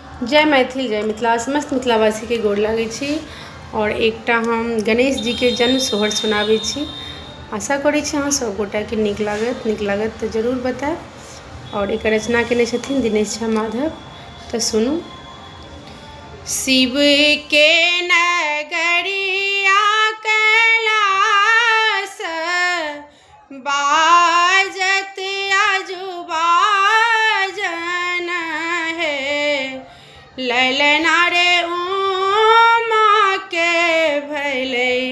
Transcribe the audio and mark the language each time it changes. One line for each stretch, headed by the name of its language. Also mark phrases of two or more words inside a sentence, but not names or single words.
Maithili: जय मैथिल जय मिथिला समस्त मिथिलावासी के गोर लागै छी और एकटा हम गणेश जी के जन्म सोहर सुनाबै छी। आशा करै छी अहाँ सब गोटा के नीक लागत तो जरूर बताएब। और एक रचना केने छथिन दिनेश झा माधव। तो सुनू। शिव के नगरिया कैलाश बाजत आजुबा जन है, ललना रे उमा के भैले